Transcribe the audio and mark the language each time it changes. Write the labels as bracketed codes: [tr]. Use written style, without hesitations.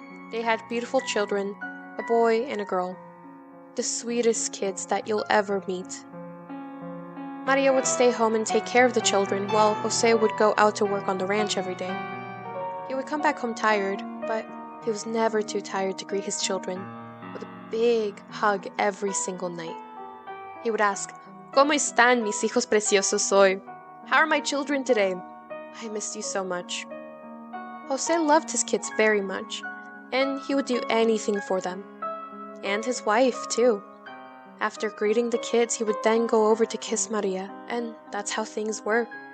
[en] They had beautiful children, a boy and a girl. The sweetest kids that you'll ever meet. Maria would stay home and take care of the children, while Jose would go out to work on the ranch every day. He would come back home tired, but he was never too tired to greet his children with a big hug every single night. He would ask, [es] "¿Cómo están mis hijos preciosos hoy? [en] How are my children today? I missed you so much." Jose loved his kids very much, and he would do anything for them. And his wife, too. After greeting the kids, he would then go over to kiss Maria, and that's how things were.